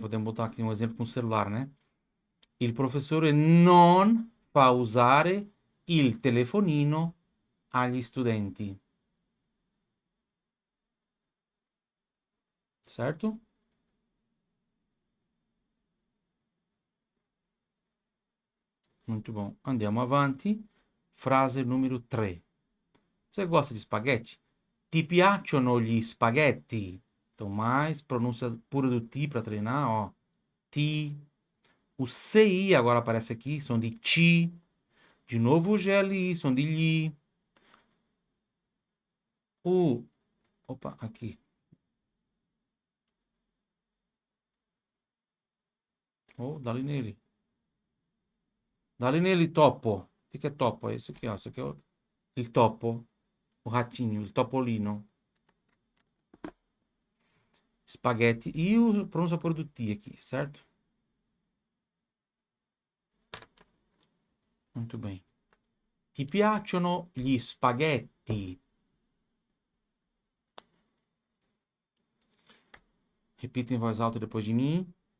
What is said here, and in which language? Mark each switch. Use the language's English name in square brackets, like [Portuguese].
[Portuguese] Podemos botar aqui um exemplo com o celular, né? [Italian] Il professore non fa usare il telefonino agli studenti. [Portuguese] Certo? Muito bom. [Italian] Andiamo avanti. [Portuguese] Frase número 3. Você gosta de espaguete? [Italian] Ti piacciono gli spaghetti? [Portuguese] Então, mais pronúncia pura do ti para treinar, ó. Ti. O CI agora aparece aqui, som de ti. De novo o GLI, som de li. Opa, aqui. Oh, dá-lhe nele. Dá-lhe nele, topo. O que é topo? É esse aqui, ó. Esse aqui é il topo. O ratinho, il topolino. Espaguete. E o pronúncia por do ti aqui, certo? Muito bem. [Italian] Ti piacciono gli spaghetti? [Portuguese] Repita em voz alta depois de mim.